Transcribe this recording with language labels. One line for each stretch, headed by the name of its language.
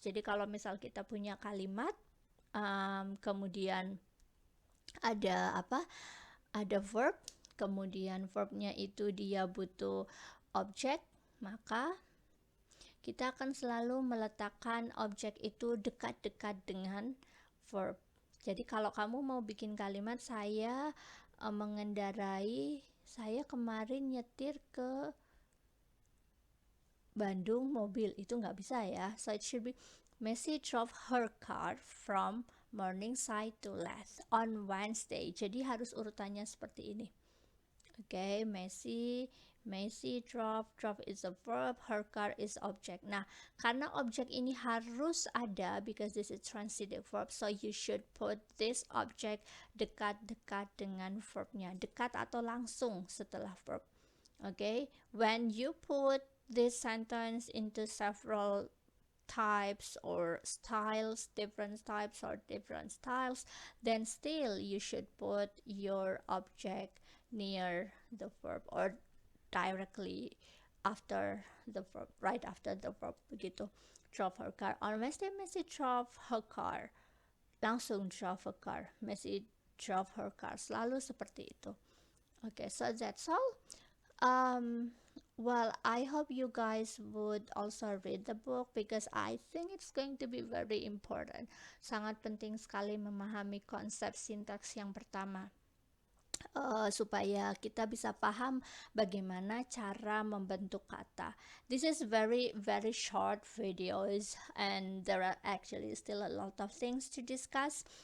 Indonesian: Jadi kalau misal kita punya kalimat, kemudian ada ada verb, kemudian verbnya itu dia butuh objek, maka kita akan selalu meletakkan objek itu dekat-dekat dengan verb. Jadi kalau kamu mau bikin kalimat saya mengendarai, saya kemarin nyetir ke Bandung mobil, itu nggak bisa ya.
English: So it should be Messi drove her car from Morningside to Leith on Wednesday.
Indonesian: Jadi harus urutannya seperti ini.
English: Oke, Messi drove is a verb, her car is object.
Indonesian: Nah, karena objek ini harus ada
English: because this is transitive verb, so you should put this object
Indonesian: dekat-dekat dengan verbnya, dekat atau langsung setelah verb.
English: Okay, when you put this sentence into several types or styles, different types or different styles, then still you should put your object near the verb or directly after the verb, right after the verb,
Indonesian: begitu.
English: Drove her car. On Wednesday, Messi drove her car.
Indonesian: Langsung
English: drove her car. Messi drove her car.
Indonesian: Selalu seperti itu.
English: Okay, so that's all. Well, I hope you guys would also read the book because I think it's going to be very important.
Indonesian: Sangat penting sekali memahami konsep sintaks yang pertama. Supaya kita bisa paham bagaimana cara membentuk kata.
English: This is very short videos and there are actually still a lot of things to discuss.